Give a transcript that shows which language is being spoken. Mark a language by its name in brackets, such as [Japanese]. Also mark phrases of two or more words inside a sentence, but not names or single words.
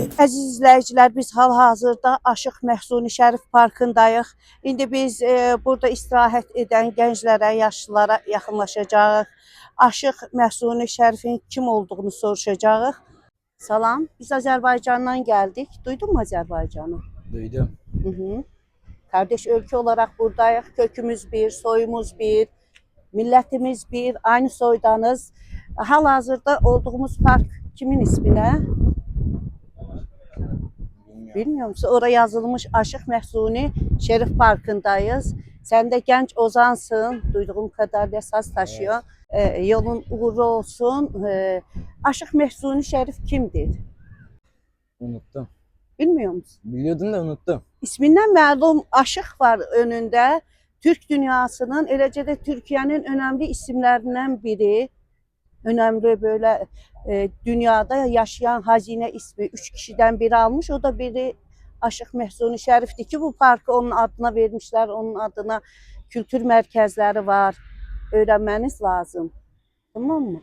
[Azerbaijani] Əziz izləyicilər, biz hal-hazırda Aşıq Mahsuni Şerif parkındayıq. İndi biz burada istirahət edən gənclərə, yaşlılara yaxınlaşacağıq. Aşıq Mahsuni Şerifin kim olduğunu soruşacağıq. Salam, biz Azərbaycandan gəldik. [Turkish] Duydun mu Azərbaycanı? Duydum. Kardeş ülke olarak buradayız. Kökümüz bir, soyumuz bir, milletimiz bir, aynı soydanız. Halihazırda olduğumuz park kimin ismine? Bilmiyor musun? Oraya yazılmış Aşıq Mahsuni Şerif Parkı'ndayız. Sen de genç ozansın. Duyduğum kadarıyla saz taşıyor. Yolun uğurlu olsun. Aşıq Mahsuni Şerif kimdir? Unuttum. Bilmiyor musun? Biliyordum da unuttum. [Azerbaijani] İsmindən məlum aşıq var önündə. Türk dünyasının, eləcə də Türkiyənin [Turkish] önemli isimlerinden biri. Önemli böyle dünyada yaşayan hazine ismi. 3 kişiden biri almış. O da biri Aşıq Mahsuni Şerif'ti ki bu parkı onun adına vermişler. Onun adına kültür merkezleri var. Öğrenmeniz lazım. Tamam mı?